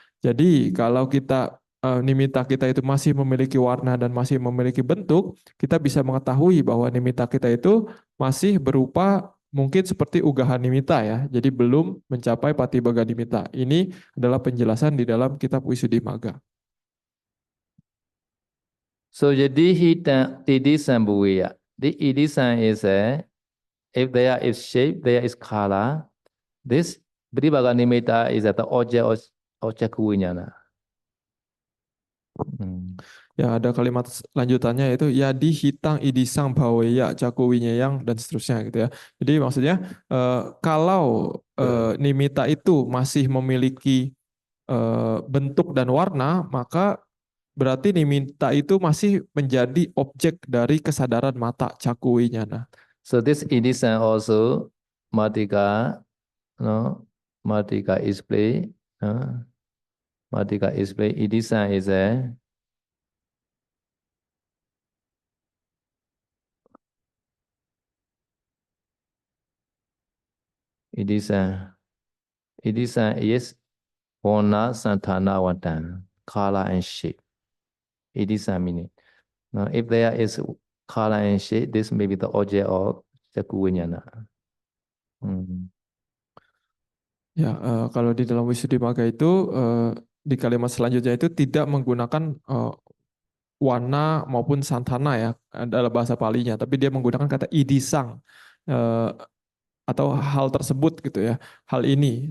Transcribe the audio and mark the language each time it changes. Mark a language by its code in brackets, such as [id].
[id] Jadi kalau kita nimitta kita itu masih memiliki warna dan masih memiliki bentuk, kita bisa mengetahui bahwa nimitta kita itu masih berupa mungkin seperti Ugaha Nimitta ya. Jadi belum mencapai Patibhaga Nimitta. Ini adalah penjelasan di dalam kitab Wisuddhimagga. So jadi hitam idisan buaya. [en] The idisan is if there is shape, there is color. This Patibhaga Nimitta is at the object of Cakkhu Viññāṇa. [id] Ya, ada kalimat lanjutannya yaitu yadi hitang idisang baweya caku winyeyang dan seterusnya gitu ya. Jadi maksudnya kalau nimitta itu masih memiliki bentuk dan warna, maka berarti nimitta itu masih menjadi objek dari kesadaran mata caku winyana. [en] So this idisan also Matika, no, Matika display, Matika display. Idisan is a Idisan is Warna, Santana, Vatan, color and shape. Idisan meaning. Now, if there is color and shape, this may be the object of Cakkhu Viññāṇa. [id] Ya, kalau di dalam Wisuddhimagga itu di kalimat selanjutnya itu tidak menggunakan warna maupun santana ya adalah bahasa Palinya, tapi dia menggunakan kata idisang atau hal tersebut gitu ya, hal ini.